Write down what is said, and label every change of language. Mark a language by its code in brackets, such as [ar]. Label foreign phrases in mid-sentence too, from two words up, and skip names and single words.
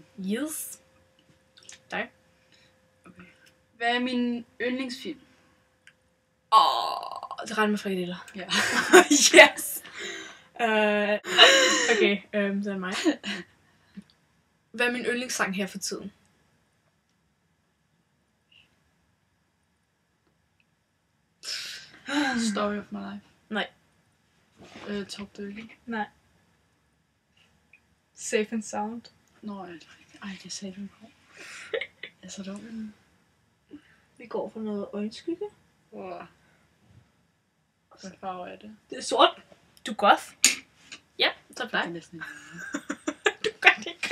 [da] Yes. Dig? Okay. Hvad er min yndlingsfilm? Det regner med frikadeller. Ja. Yes. Okay, så er det mig. Hvad er min yndlingssang her for tiden? Story of my life. Nej. Top 30. Nej. Safe and Sound. Nå, det sagde du på. Jeg er så dum. Vi går for noget øjenskygge. Wow. Hvad farve er det? Det er sort. Du er goth. Ja, så er det Det er dig. næsten ikke. Du gør det ikke.